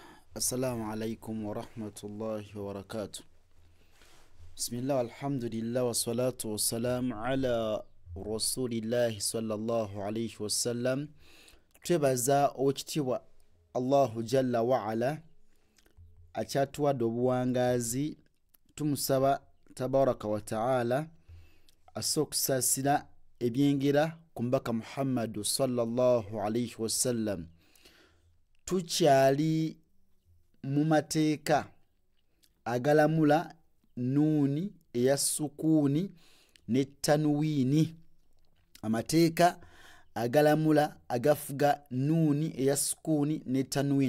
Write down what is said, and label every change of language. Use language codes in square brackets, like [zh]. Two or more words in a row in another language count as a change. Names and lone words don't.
[ar] السلام عليكم ورحمة الله وبركاته بسم الله الحمد لله والصلاة والسلام على رسول الله صلى الله عليه وسلم. [lg] Twebaza okitibwa [ar] الله جل وعلا [lg] akyatuwadde obuwangazi. Tumusaba [ar] تبارك وتعالى [lg] asokusasira ebyengera ku mbaka Muhammadu [ar] صلى الله عليه وسلم. [lg] Tukyali mu mateeka agalamula nuuni eya sukuuni ne tanwiini. Amateeka agalamula agafuga nuuni eya sukuuni ne tanwiini.